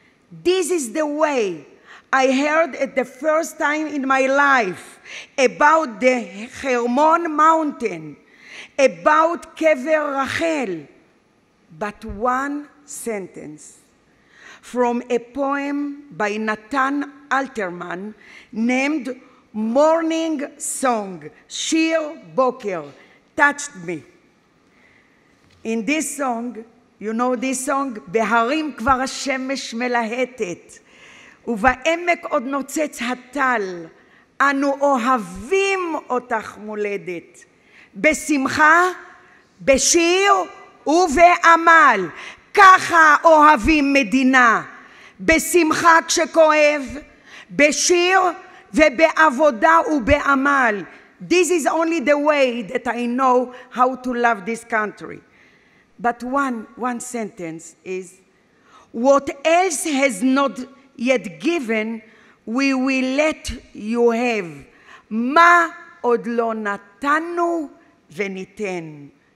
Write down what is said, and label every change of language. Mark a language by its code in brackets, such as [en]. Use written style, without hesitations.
[en] This is the way I heard it the first time in my life about the Hermon mountain, about Kever Rachel. But one sentence from a poem by Natan Alterman named Morning Song, Shir Boker, touched me. In this song, you know this song, [he] בהרים כבר השמש מלהטת, ובעמק עוד נוצץ הטל, אנו אוהבים אותך מולדת, בשמחה, בשיר ובעמל, ככה אוהבים מדינה, בשמחה כשכואב, בשיר ובעבודה ובעמל. [en] This is only the way that I know how to love this country. But one sentence is, what else has not yet given, we will let you have. [he] מה עוד לא נתנו וניתן.